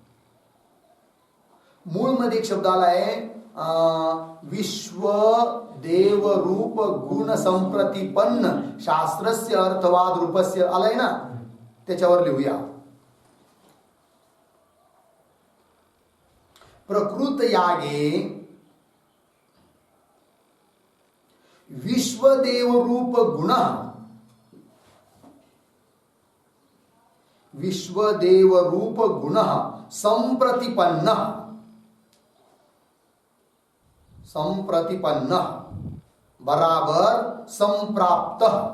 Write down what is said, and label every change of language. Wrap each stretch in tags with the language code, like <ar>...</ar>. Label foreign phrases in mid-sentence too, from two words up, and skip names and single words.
<mr>मूळ मध्ये एक शब्द आलाय</mr> <sa>विश्व देव रूप गुण संप्रतिपन्न शास्त्रस्य अर्थवाद रूपस्य</sa> <mr>आलाय ना, त्याच्यावर लिहूया.</mr> <sa>प्रकृत यागे विश्वदेव रूप गुण संप्रतिपन्न बराबर संप्राप्त</sa>